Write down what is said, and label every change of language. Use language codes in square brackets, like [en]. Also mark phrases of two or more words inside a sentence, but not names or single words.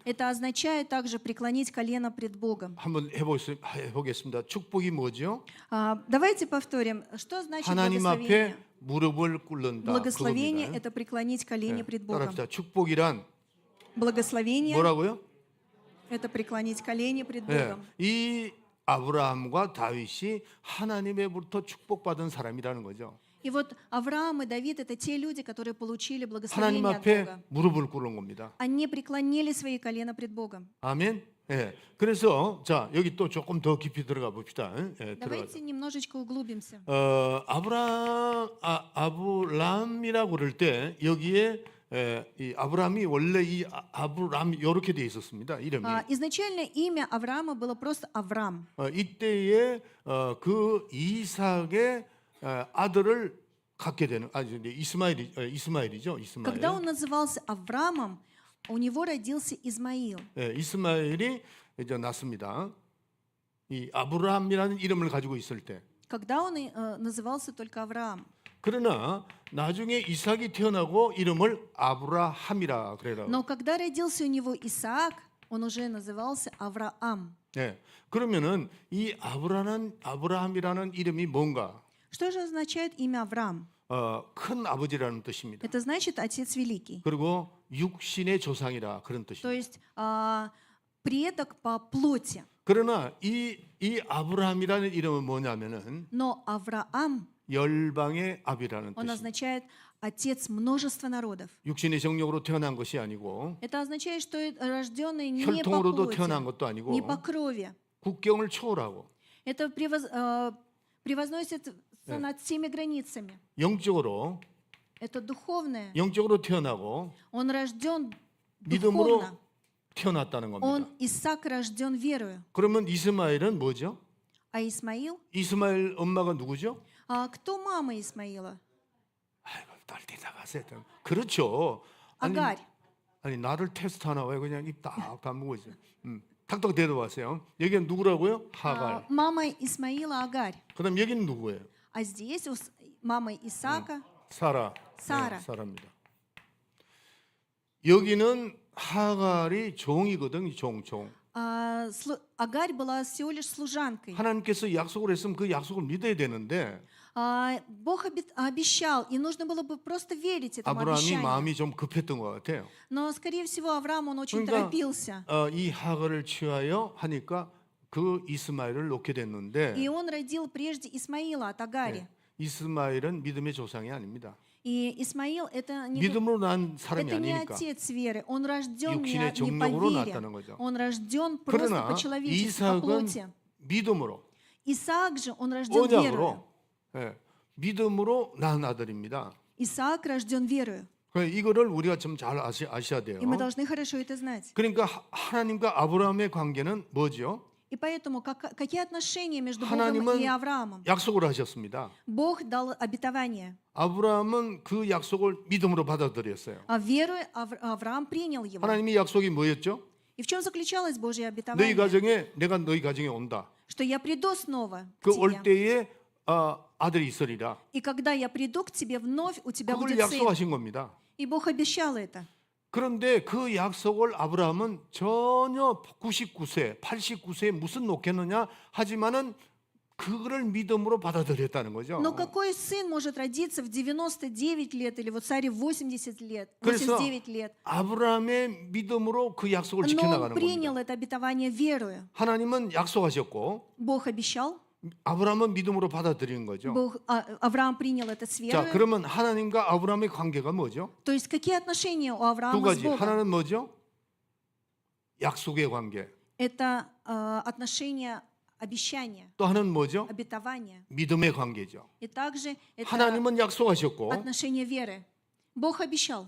[ru] – это означает также преклонить колено пред Богом. [ko] 한번 해보겠습니다. 축복이 뭐죠? [ru] Давайте повторим, что значит [ko] 하나님 [ru] благословение. [ko] 앞에 무릎을 꿇는다. [ru] Благословение – [ko] 그겁니다. [ru] это преклонить колени [ko] 예, [ru] пред Богом. [ko] 따라합시다. 축복이란 [ru] Благословение [ko] 뭐라고요? [ru] – это преклонить колени пред [ko] 예, [ru] Богом. [ko] 이 아브라함과 다윗이 하나님의부터 축복받은 사람이라는 거죠. [ru] И вот Авраам и Давид – это те люди, которые получили [ko] 하나님 [ru] благословение от [ko] 앞에 [ru] Бога. [ko] 무릎을 꿇는 겁니다. [ru] Они преклонили свои колена пред Богом. [ko] 아멘. 예. 그래서 자 여기 또 조금 더 깊이 들어가 봅시다. 예, 들어가자. [ru] Давайте немножечко углубимся. [ko] 아브람이라고 그럴 때 여기에 이 아브람이 원래 이 아브람 이렇게 돼 있었습니다. 이름이. [ru] Изначально имя Авраама было просто Авраам. [ko] 이때에 그 이삭의 아들을 갖게 되는 이스마엘이죠. 이스마엘. [ru] Когда он назывался Авраамом, у него родился Измаил. [ko] 예, 이스마엘이 이제 났습니다. 이 아브람이라는 이름을 가지고 있을 때. [ru] Когда он назывался только Авраам. [ko] 그러나 나중에 이삭이 태어나고 이름을 아브라함이라 그래라. [ru] Но когда родился у него Исаак, он уже назывался Авраам. [ko] 예. 그러면은 이 아브라함이라는 이름이 뭔가? [ru] Что же означает имя Авраам? [ko] 큰 아버지라는 뜻입니다. [ru] Это значит Отец Великий. [ko] 그리고 육신의 조상이라 그런 [ru] То [ko] 뜻입니다. [ru] есть предок по плоти. [ko] 그러나 이 아브라함이라는 이름은 뭐냐면은 [ru] Но Авраам, [ko] 열방의 아비라는 [ru] он [ko] 뜻입니다. [ru] означает Отец множества народов. [ko] 육신의 정력으로 태어난 것이 아니고 [ru] Это означает, что рожденный не по [ko] 혈통으로도 태어난 [ru] плоти, [ko] 것도 아니고 [ru] не по крови. [ko] 국경을 초월하고 [ru] Это превозносится над всеми границами. [ko] 영적으로 [ru] Это духовное. [ko] 영적으로 태어나고 [ru] Он рожден [ko] 믿음으로 [ru] духовно. [ko] 태어났다는 겁니다. [ru] Он, Исаак, рожден верою. [ko] 그러면 이스마엘은 뭐죠? [ru] А Исмаил? [ko] 이스마엘 엄마가 누구죠? [ru] Кто мама Исмаила? [ko] 아이고 딸 대답하세요. 그렇죠. [ru] Агарь. [ko] 아니 나를 테스트하나 왜 그냥 입 딱 다물고 있어요. 탁탁 대답하세요. 여기는 누구라고요? 하갈. [ru] Мама Исмаила Агарь. [ko] 그다음 여기는 누구예요? [ru] А здесь мама Исаака [ko] 사라. 사라. 네, 사라입니다. 여기는 하갈이 종이거든, 종. [ru] Агарь была всего лишь служанкой. [ko] 하나님께서 약속을 했으면 그 약속을 믿어야 되는데 [ru] Бог обещал, и нужно было бы просто верить этому [ko] 아브라함이 [ru] обещанию. [ko] 마음이 좀 급했던 것 같아요. [ru] Но, скорее всего, Авраам, он очень [ko] 그러니까 [ru] торопился. [ko] 이 하갈을 취하여 하니까 그 이스마엘을 놓게 됐는데 [ru] И он родил прежде Исмаила от Агари. [ko] 이스마엘은 믿음의 조상이 아닙니다. [ru] И Исмаил это не [ko] 믿음으로 난 사람이 [ru] это не [ko] 아니니까. [ru] отец веры, он рожден [ko] 육신의 [ru] не по [ko] 정력으로 [ru] вере, [ko] 낳았다는 거죠. [ru] он рожден просто [ko] 그러나 [ru] по-человечески, по [ko] 이삭은 [ru] плоти. [ko] 믿음으로, [ru] Исаак же, он рожден верою. [ko] 언약으로, 믿음으로 낳은 아들입니다. [ru] Исаак рожден верою. [ko] 이거를 우리가 좀 잘 아셔야 돼요. [ru] И мы должны хорошо это знать. [ko] 그러니까 하나님과 아브라함의 관계는 뭐죠? [ru] И поэтому какие отношения между Богом [ko] 하나님은 [ru] и Авраамом? [ko] 약속을 하셨습니다. [ru] Бог дал обетование. [ko] 아브라함은 그 약속을 믿음으로 받아들였어요. [ru] А верою Авраам принял его. [ko] 하나님의 약속이 뭐였죠? [ru] И в чем заключалось Божье [ko] 너희 [ru] обетование? [ko] 가정에 내가 너희 가정에 온다. [ru] Что я приду снова к [ko] 그 올 [ru] тебе. [ko] 때에 아들이 있으리라. [ru] И когда я приду к тебе вновь, у тебя [ko] 그걸 [ru] будет сын. [ko] 약속하신 겁니다. [ru] И Бог обещал это. [ko] 그런데 그 약속을 아브라함은 전혀 99세, 89세에 무슨 놓겠느냐 하지만은 그거를 믿음으로 받아들였다는 거죠. [ru] Но какой сын может родиться в 99 лет или вот царе 80 лет, [ko] 그래서 [ru] 89 лет? [ko] 아브라함의 믿음으로 그 약속을 [ru] Но он [ko] 지켜나가는 [ru] принял [ko] 겁니다. [ru] это обетование верою. [ko] 하나님은 약속하셨고 [ru] Бог обещал, [ko] 아브라함은 믿음으로 받아들이는 거죠. [ru] Авраам принял это с [ko] 자, [ru] верою. [ko] 그러면 하나님과 아브라함의 관계가 뭐죠? [ru] То есть какие отношения у [ko] 두 [ru] Авраама с [ko] 가지. [ru] Богом? [ko] 하나는 뭐죠? 약속의 관계. [ru] Это отношение обещания, [ko] 또 하나는 뭐죠? [ru] обетования. [ko] 믿음의 관계죠. [ru] И также это [ko] 하나님은 약속하셨고 [ru] отношение веры. Бог обещал,